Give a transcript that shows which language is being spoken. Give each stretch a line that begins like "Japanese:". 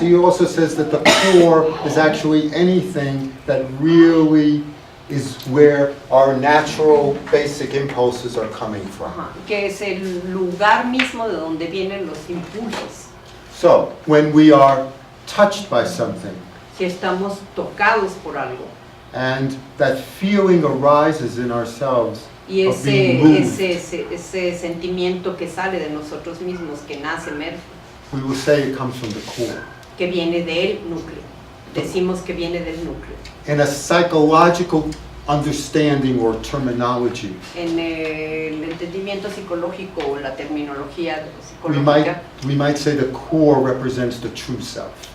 English: He also says that the core is actually anything that really is where our natural basic impulses are coming from.
Spanish: Ajá, que es el lugar mismo de donde vienen los impulsos.
English: So when we are touched by something,
Spanish: Si estamos tocados por algo
English: and that feeling arises in ourselves
Spanish: y
English: of being moved,
Spanish: ese sentimiento que sale de nosotros mismos, que nace, emerge,
English: we will say it comes from the core.
Spanish: que viene del núcleo. Decimos que viene del núcleo.
English: In a psychological understanding or terminology,
Spanish: En el entendimiento psicológico o la terminología psicológica,
English: we might say the core represents the true self.